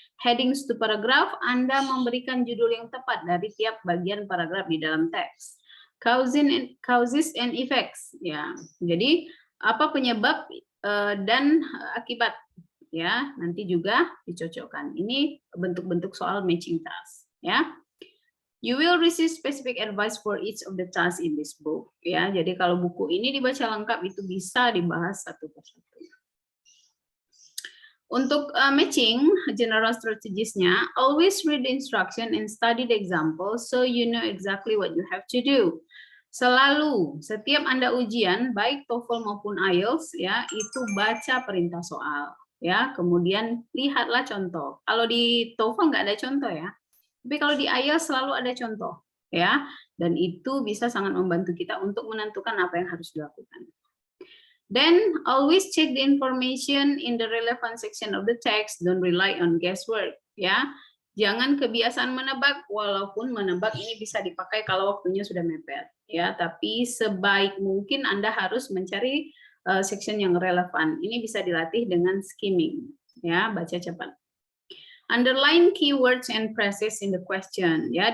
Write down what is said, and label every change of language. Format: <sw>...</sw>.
<en>Headings to paragraph,</en> <id>Anda memberikan judul yang tepat dari tiap bagian paragraf di dalam teks.</id> <en>Causes and effects,</en> <id>ya. Jadi apa penyebab dan akibat, ya, nanti juga dicocokkan. Ini bentuk-bentuk soal matching task, ya.</id> <en>You will receive specific advice for each of the tasks in this book, ya.</en> <id>Jadi kalau buku ini dibaca lengkap itu bisa dibahas satu persatu.</id> <en>Untuk matching general strategies-nya, always read the instruction and study the example so you know exactly what you have to do.</en> <id>Selalu, setiap Anda ujian, baik TOEFL maupun IELTS, ya, itu baca perintah soal, ya. Kemudian lihatlah contoh. Kalau di TOEFL nggak ada contoh, ya. Tapi kalau di IELTS selalu ada contoh, ya. Dan itu bisa sangat membantu kita untuk menentukan apa yang harus dilakukan.</id> <en>Then always check the information in the relevant section of the text. Don't rely on guesswork, ya.</en> <id>Jangan kebiasaan menebak, walaupun menebak ini bisa dipakai kalau waktunya sudah mepet, ya. Tapi sebaik mungkin Anda harus mencari section yang relevan. Ini bisa dilatih dengan skimming, ya, baca cepat.</id> <en>Underline keywords and phrases in the question, ya.</en>